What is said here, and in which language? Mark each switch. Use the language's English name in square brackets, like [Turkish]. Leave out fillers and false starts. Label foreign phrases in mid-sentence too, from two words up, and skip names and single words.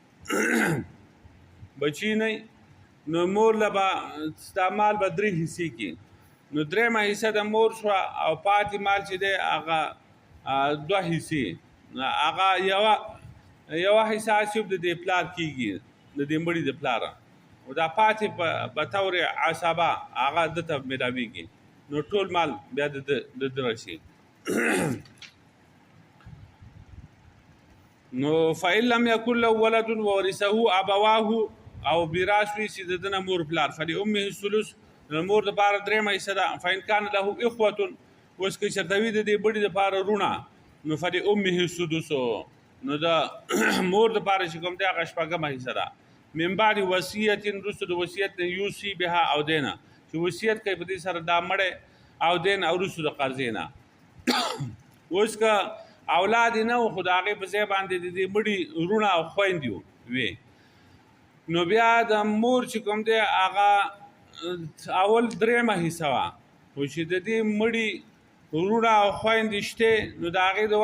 [Pashto] بچي نه نو مور له به ستا مال به 3 حصې کړي نو درېیمه حصه د مور شوه او پاتې مال چې دی هغه 2 حصې هغه یوه حصه صرف د دې پلار کېږي د دې مړي د پلاره او دا پاتې په طور عصبه هغه ده ته میلاویږي نو ټول مال بیا د ده راشي نو [Arabic] فإن لم يكن له ولد وورثه ابواه [Pashto] او میراث وي چې د ده نه مور پلار [Arabic] فلأمه الثلث [Pashto] د مور دپاره درېیمه حصه ده [Arabic] فإن كان له إخوة [Pashto] اوس که چېرته وي د دې بړي دپاره رونه نو [Arabic] فلأمه السدس [Pashto] نو د مور دپاره چې کوم دی هغه شپږمه حصه ده [Arabic] من بعد وصیت [Pashto] وروسته د وصیت نه [Arabic] یوصي بها [Pashto] او دینه چې وصیت کوي په دې سره دا مړی او دین او وروسته د قرضې نه اوس که اولاد نه و خو د هغې په ځای باندې د دې مړي وروڼه او خویندې وي نو بیا د مور چې کوم دی هغه اول درېیمه حصه وه خو چې د دې مړي وروڼه او خویندې شته نو د هغې د